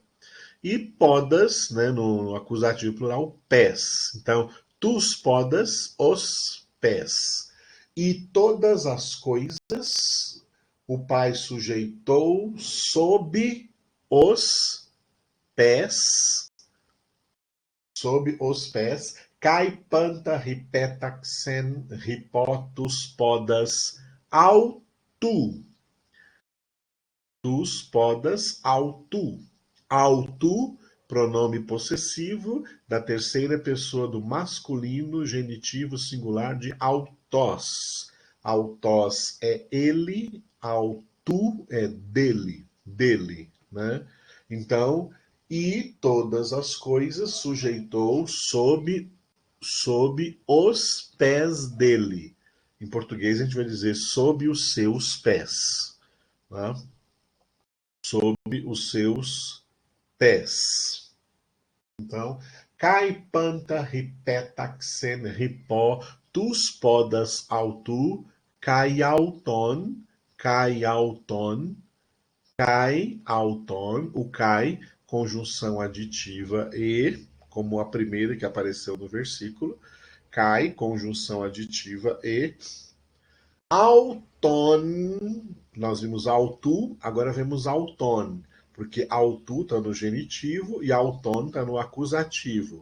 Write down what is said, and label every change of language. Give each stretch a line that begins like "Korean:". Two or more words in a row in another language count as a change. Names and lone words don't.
Portuguese: E podas, né, no acusativo plural, pés. Então,
Greek: τοὺς πόδας,
Portuguese: os pés. E todas as coisas o Pai sujeitou sob pés,
Greek: καὶ πάντα ὑπέταξεν ὑπὸ τοὺς πόδας αὐτοῦ. Τοὺς πόδας αὐτοῦ.
Portuguese: Autu, pronome possessivo da terceira pessoa do masculino genitivo singular de autós. Autós é ele, autu é dele, né? Então, e todas as coisas sujeitou sob os pés dele. Em português a gente vai dizer sob os seus pés, né? Sob os seus pés. Então,
Greek: καὶ πάντα ὑπέταξεν ὑπὸ τοὺς πόδας αὐτοῦ καὶ αὐτόν,
Portuguese: o kai, conjunção aditiva e, como a primeira que apareceu no versículo, kai, conjunção aditiva e auton, nós vimos autu, agora vemos auton, porque autu está no genitivo e auton está no acusativo.